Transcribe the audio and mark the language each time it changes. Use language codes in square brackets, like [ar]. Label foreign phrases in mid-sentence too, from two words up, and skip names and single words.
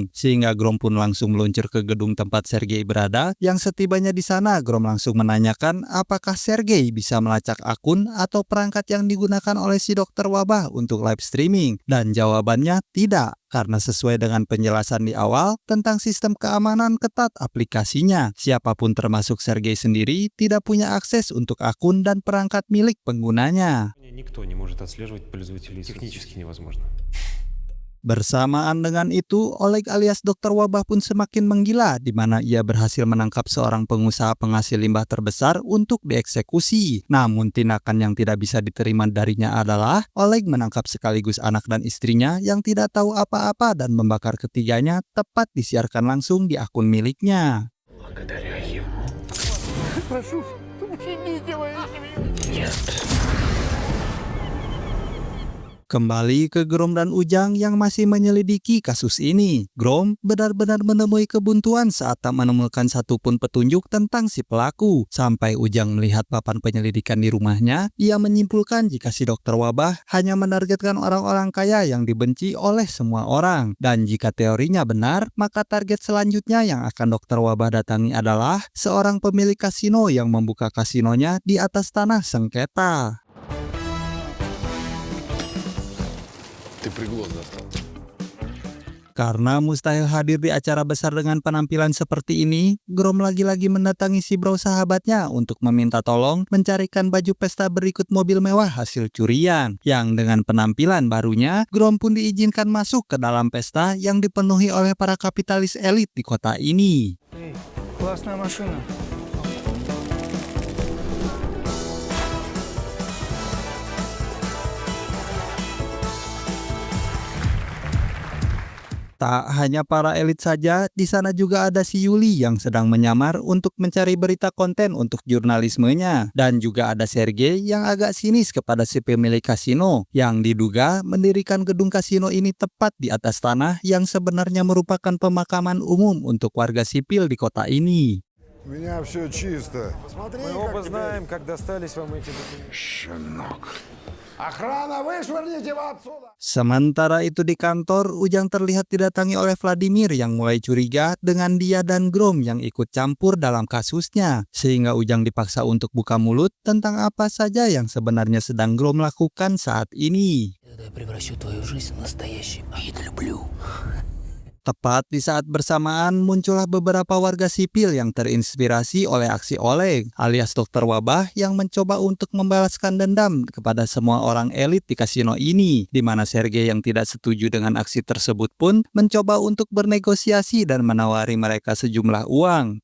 [id] Sehingga Grom pun langsung meluncur ke gedung tempat Sergei berada, yang setibanya di sana Grom langsung menanyakan apakah Sergei bisa melacak akun atau perangkat yang digunakan oleh si dokter wabah untuk [en] live streaming. [id] Dan jawabannya tidak. Karena sesuai dengan penjelasan di awal tentang sistem keamanan ketat aplikasinya, siapapun termasuk Sergei sendiri tidak punya akses untuk akun dan perangkat milik penggunanya. [ru] Никто не может отслеживать пользователей. Технически невозможно. [id] Bersamaan dengan itu, Oleg alias dokter wabah pun semakin menggila, di mana ia berhasil menangkap seorang pengusaha penghasil limbah terbesar untuk dieksekusi. Namun tindakan yang tidak bisa diterima darinya adalah Oleg menangkap sekaligus anak dan istrinya yang tidak tahu apa-apa dan membakar ketiganya tepat disiarkan langsung di akun miliknya. [ru] Благодаря ему. Прошу, пощадите мою семью. Нет. [id] Kembali ke Grom dan Ujang yang masih menyelidiki kasus ini. Grom benar-benar menemui kebuntuan saat tak menemukan satupun petunjuk tentang si pelaku. Sampai Ujang melihat papan penyelidikan di rumahnya, ia menyimpulkan jika si dokter wabah hanya menargetkan orang-orang kaya yang dibenci oleh semua orang. Dan jika teorinya benar, maka target selanjutnya yang akan dokter wabah datangi adalah seorang pemilik kasino yang membuka kasinonya di atas tanah sengketa. [ru] Ты приглас застал. [id] Karena mustahil hadir di acara besar dengan penampilan seperti ini, Grom lagi-lagi mendatangi si Bro sahabatnya untuk meminta tolong mencarikan baju pesta berikut mobil mewah hasil curian. Yang dengan penampilan barunya, Grom pun diizinkan masuk ke dalam pesta yang dipenuhi oleh para kapitalis elit di kota ini. [ru] Классная машина. [id] Tak hanya para elit saja, di sana juga ada si Yuli yang sedang menyamar untuk mencari berita konten untuk jurnalismenya. Dan juga ada Sergei yang agak sinis kepada si pemilik kasino, yang diduga mendirikan gedung kasino ini tepat di atas tanah yang sebenarnya merupakan pemakaman umum untuk warga sipil di kota ini. [ru] У меня все чисто. Мы оба знаем, как достались вам эти документы. Щенок. Охрана, вышвырните его отсюда! [id] Sementara itu di kantor, Ujang terlihat didatangi oleh Vladimir yang mulai curiga dengan dia dan Grom yang ikut campur dalam kasusnya. Sehingga Ujang dipaksa untuk buka mulut tentang apa saja yang sebenarnya sedang Grom lakukan saat ini. [ru] Я превращу твою жизнь в настоящий. А я люблю. [id] Tepat di saat bersamaan muncullah beberapa warga sipil yang terinspirasi oleh aksi Oleg alias Dokter Wabah yang mencoba untuk membalaskan dendam kepada semua orang elit di kasino ini, di mana Sergei yang tidak setuju dengan aksi tersebut pun mencoba untuk bernegosiasi dan menawari mereka sejumlah uang.